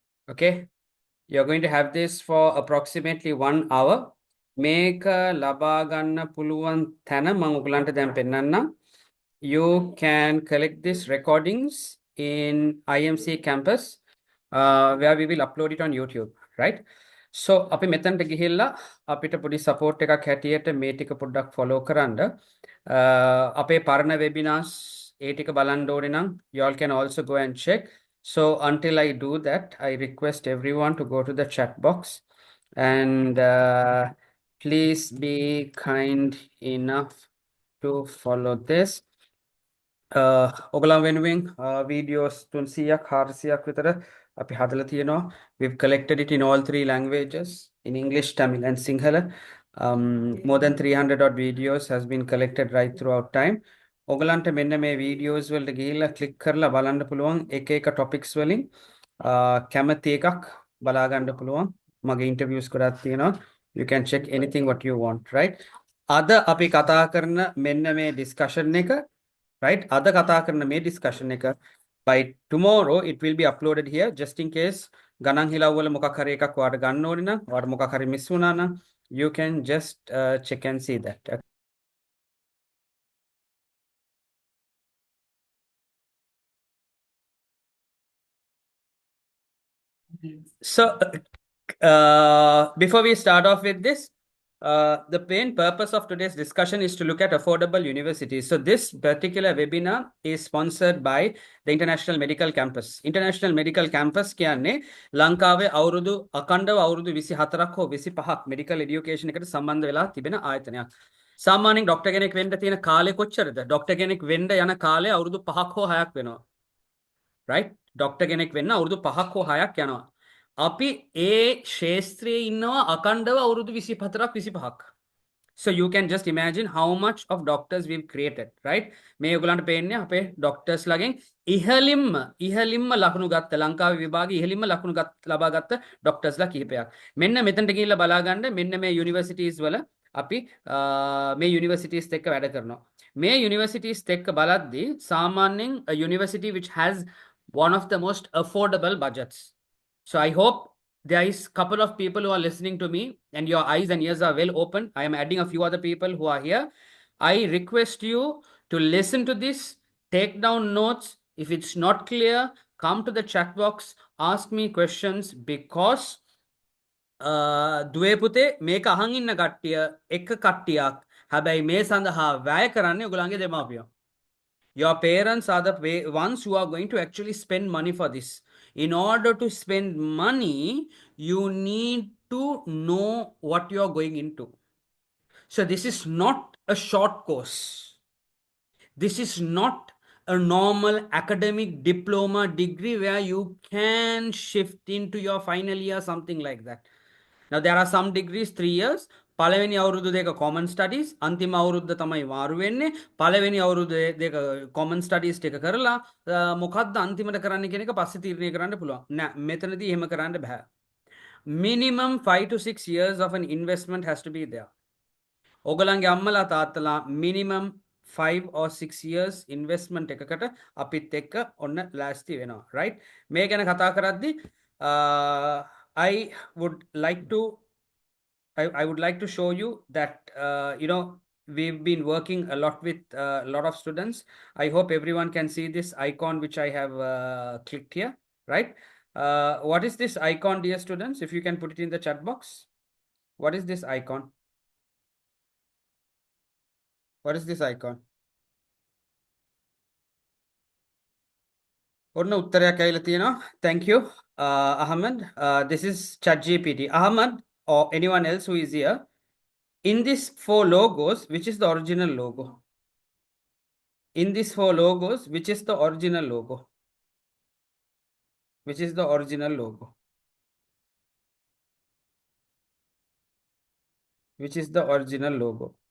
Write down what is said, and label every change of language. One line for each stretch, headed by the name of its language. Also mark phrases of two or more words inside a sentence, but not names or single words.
English: Okay, you're going to have this for approximately 1 hour.
Sinhala: Make ලබා ගන්න පුළුවන් තැන මම ඔයගලන්ට දැන් පෙන්නන්නම්.
English: You can collect these recordings in IMC campus where we will upload it on YouTube, right?
Sinhala: So අපි මෙතනට ගිහිල්ලා අපිට පොඩි support එකක් හැටියට මේ ටික පොඩ්ඩක් follow කරන්න. අපේ පරණ webinars ඒ ටික බලන්න ඕනේ නම්
English: you all can also go and check. So until I do that, I request everyone to go to the chat box and please be kind enough to follow this.
Sinhala: ඔගලන් වෙනුවෙන් videos 300ක් 400ක් විතර අපි හදලා තියෙනවා.
English: We've collected it in all three languages, in English, Tamil and Sinhala. More than 300 odd videos has been collected right throughout time.
Sinhala: ඔගලන්ට මෙන්න මේ videos වලට ගිහිල්ලා click කරලා බලන්න පුළුවන් එක එක topics වලින් කැමති එකක් බලා ගන්න පුළුවන්. මගේ interviews ගොඩක් තියෙනවා.
English: You can check anything what you want, right?
Sinhala: අද අපි කතා කරන මෙන්න මේ discussion එක, right? අද කතා කරන මේ discussion එක
English: by tomorrow it will be uploaded here just in case
Sinhala: ගණන් හිලව් වල මොකක් හරි එකක් ඔයාලට ගන්න ඕනේ නම් ඔයාලට මොකක් හරි miss වුණා නම්
English: you can just check and see that. So before we start off with this, the main purpose of today's discussion is to look at affordable universities. So this particular webinar is sponsored by the International Medical Campus.
Sinhala: International Medical Campus කියන්නේ ලංකාවේ අවුරුදු අකණ්ඩව අවුරුදු 24ක් හෝ 25ක්
English: medical education
Sinhala: එකට සම්බන්ධ වෙලා තිබෙන ආයතනයක්. සාමාන්‍යයෙන් ડોක්ටර් කෙනෙක් වෙන්න තියෙන කාලය කොච්චරද? ડોක්ටර් කෙනෙක් වෙන්න යන කාලය අවුරුදු 5ක් හෝ 6ක් වෙනවා.
English: right?
Sinhala: ડોක්ටර් කෙනෙක් වෙන්න අවුරුදු 5ක් හෝ 6ක් යනවා. අපි ඒ ශේත්‍රයේ ඉන්නවා අකණ්ඩව අවුරුදු 24ක් 25ක්.
English: So you can just imagine how much of doctors we've created, right?
Sinhala: මේ ඔයගලන්ට පේන්නේ අපේ doctors ළගෙන් ඉහළින්ම ලකුණු ගත්ත ලංකාවේ විභාගයේ ඉහළින්ම ලකුණු ලබා ගත්ත doctors ලා කිහිපයක්. මෙන්න මෙතනට ගිහිල්ලා බලා ගන්න මෙන්න මේ universities වල අපි මේ universities එක්ක වැඩ කරනවා. මේ universities එක්ක බලද්දී සාමාන්‍යයෙන්
English: a university which has one of the most affordable budgets. So I hope there is a couple of people who are listening to me and your eyes and ears are well open. I am adding a few other people who are here. I request you to listen to this, take down notes. If it's not clear, come to the chat box, ask me questions because
Sinhala: දුවේ පුතේ මේක අහන් ඉන්න කට්ටිය එක කට්ටියක් හැබැයි මේ සඳහා වැය කරන්නේ ඔයගොල්ලන්ගේ දෙමාපියෝ.
English: Your parents are the ones who are going to actually spend money for this. In order to spend money, you need to know what you are going into. So this is not a short course. This is not a normal academic diploma degree where you can shift into your final year, something like that. Now there are some degrees 3 years.
Sinhala: පළවෙනි අවුරුදු දෙක
English: common studies,
Sinhala: අන්තිම අවුරුද්ද තමයි වාරු වෙන්නේ. පළවෙනි අවුරුදු දෙක
English: common studies
Sinhala: ටික කරලා මොකද්ද අන්තිමට කරන්න කියන එක පස්සේ තීරණය කරන්න පුළුවන්. නෑ මෙතනදී එහෙම කරන්න බෑ.
English: Minimum 5 to 6 years of an investment has to be there.
Sinhala: ඔයගලන්ගේ අම්මලා තාත්තලා
English: minimum 5 or 6 years investment
Sinhala: එකකට අපිත් එක්ක ඔන්න ලෑස්ති වෙනවා, right? මේ ගැන කතා කරද්දී
English: I would like to show you that we've been working a lot with a lot of students. I hope everyone can see this icon which I have clicked here, right? What is this icon, dear students? If you can put it in the chat box. What is this icon? What is this icon?
Sinhala: ඔන්න උත්තරයක් ඇවිල්ලා තියෙනවා.
English: Thank you, Ahmed. This is ChatGPT. Ahmed or anyone else who is here. In these 4 logos, which is the original logo? In these 4 logos, which is the original logo? Which is the original logo? Which is the original logo?